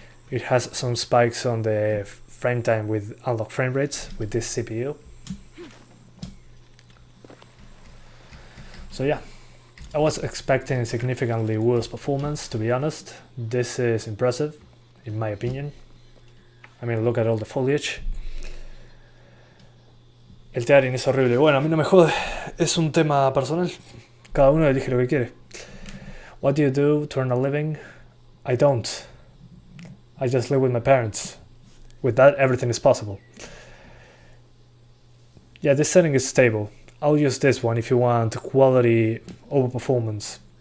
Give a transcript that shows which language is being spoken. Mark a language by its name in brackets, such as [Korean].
[English] It has some spikes on the frame time with unlocked frame rates with this CPU. So yeah, I was expecting significantly worse performance, to be honest. This is impressive, in my opinion. I mean, look at all the foliage. [Spanish] El tearing es horrible. Bueno, a mí no me jode, es un tema personal. Cada uno elige lo que quiere. [English] What do you do to earn a living? I don't. I just live with my parents. With that, everything is possible. Yeah, this setting is stable. I'll use this one if you want quality over performance.